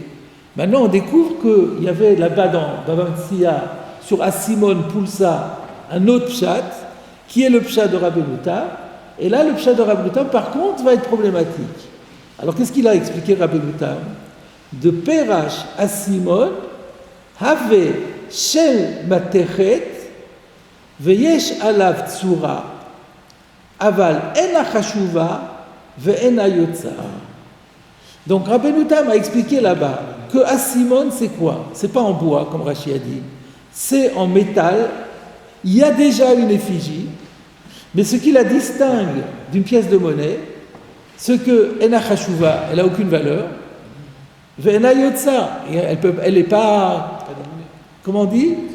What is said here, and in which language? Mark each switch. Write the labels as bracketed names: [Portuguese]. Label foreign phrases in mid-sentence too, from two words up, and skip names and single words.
[French] Maintenant, on découvre qu'il y avait là-bas dans Baba Metzia, sur Asimon Pulsa, un autre pshat, qui est le pshat de Rabbeinu Tam. Et là, le pshat de Rabbeinu Tam, par contre, va être problématique. Alors, qu'est-ce qu'il a expliqué Rabbeinu Tam? [Hebrew] ופירש אסימון, הוא של מתכת, ויש עליו צורה, אבל אינה חשובה, ואינה יוצאה. [French] Donc Rabbeinu Tam a expliqué là-bas que Asimon c'est quoi? C'est pas en bois comme Rashi a dit, c'est en métal. Il y a déjà une effigie, mais ce qui la distingue d'une pièce de monnaie, c'est que [Hebrew] אינה חשובה, [French] elle a aucune valeur, [Hebrew] ואינה יוצאה, [French] elle n'est pas, comment on dit?